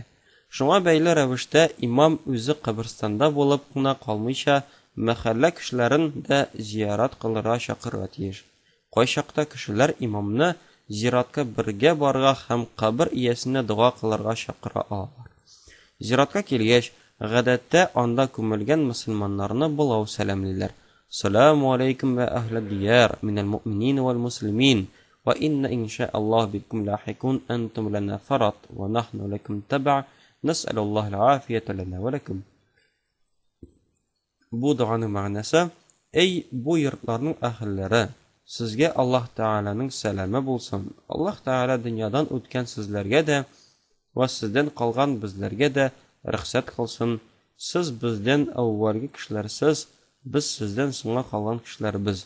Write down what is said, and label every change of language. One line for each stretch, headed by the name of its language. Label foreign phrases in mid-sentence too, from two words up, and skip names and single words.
Tatar: Шуңа бәйле рәвештә имам үзе каберстанда булып кына калмыйча, мәхәллә кешеләрен дә зиярат кылырга чакырырга тиеш. Кайчакта кешеләр имамны зиратка бергә барырга һәм кабер иясенә дуа кылырга чакыра алалар. Зиратка килгәч, гадәттә анда күмелгән мөселманнарны булау сәламлиләр.
Arabic: سلام عليكم وأهل الديار من المؤمنين والمسلمين وإنا إن شاء الله بكم لاحقون أنتم لنا فرط ونحن لكم تبع نسأل الله العافية لنا ولكم.
Tatar: Бу дуаның мәгънәсе: "Эй бу йортларның әһелләре, сезгә Аллаһ Тәгаләнең сәламе булсын. Аллаһ Тәгалә дөньядан үткән сезләргә дә ва сездән калган безләргә дә рөхсәт кылсын. Сез бездән әүвәлге кешеләрсез, без сездән соңга калган кешеләрбез.